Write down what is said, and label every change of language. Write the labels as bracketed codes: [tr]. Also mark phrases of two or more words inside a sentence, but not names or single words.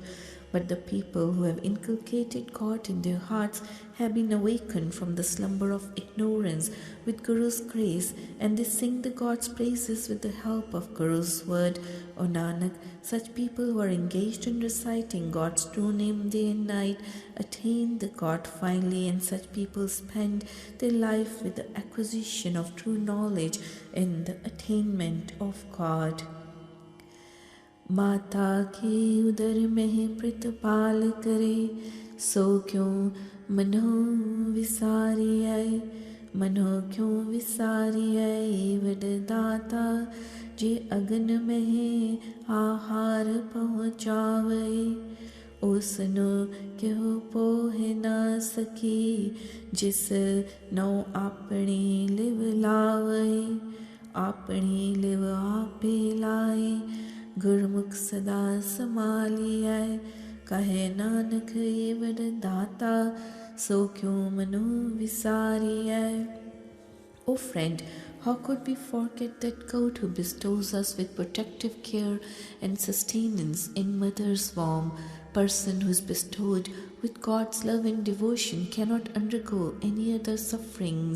[en] But the people who have inculcated God in their hearts have been awakened from the slumber of ignorance with Guru's grace, and they sing the God's praises with the help of Guru's word. O Nanak, such people who are engaged in reciting God's true name day and night attain the God finally, and such people spend their life with the acquisition of true knowledge and the attainment of God. [pa] ਮਾਤਾ ਕੇ ਉਦਰ ਮਹਿ ਪ੍ਰਤਿਪਾਲ ਕਰੇ ਸੋ ਕਿਉ ਮਨਹੁ ਵਿਸਾਰੀਐ ਮਨਹੁ ਕਿਉ ਵਿਸਾਰੀਐ ਵਰਦਾਤਾ ਜੇ ਅਗਨਿ ਮਹਿ ਆਹਾਰੁ ਪਹੁਚਾਵਏ ਉਸਨੋ ਕਿਉ ਪੋਹ ਨਾ ਸਕੀ ਜਿਸ ਨੋ ਅਪਨੀ ਲਿਵ ਲਾਵੇ ਅਪਨੀ ਲਿਵ ਆਪੇ ਲਾਏ ਗੁਰਮੁਖ ਸਦਾ ਸਮਾਲੀਐ ਕਹੇ ਨਾਨਕ ਏ ਵਰਦਾਤਾ ਸੋ ਕਿਉ ਮਨਹੁ ਵਿਸਾਰੀਐ. [en] O friend, how could we forget that God who bestows us with protective care and sustenance in mother's womb? Person who is bestowed with God's love and devotion cannot undergo any other sufferings.